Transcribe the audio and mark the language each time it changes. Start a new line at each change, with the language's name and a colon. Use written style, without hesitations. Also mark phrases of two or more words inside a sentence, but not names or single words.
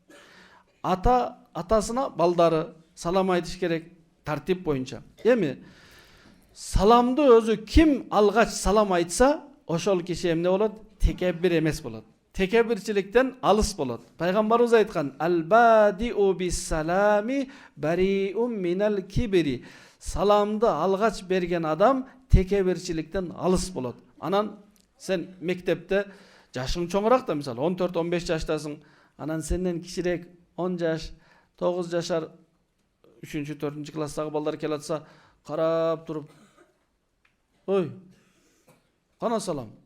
Kyrgyz: Атасына балдары салам айтыш керек тартип боюнча. Эми саламды өзү ким алгач салам айтса, ошол киши эмне болот? Текеббир эмес болот. Текеббирчиликтен алыс болот. Пайгамбарыбыз айткан,
Arabic: البادئ بالسلام بريء من الكبر.
Kyrgyz: Саламды алгач берген адам текеббирчиликтен алыс болот. Анан сен мектепте жашың чоңураак да, мисал 14-15 жаштасың, анан сенден кичирээк 10 жаш, 9 жашар 3-4 класстагы балдар келатса, карап туруп, ой, кана салам.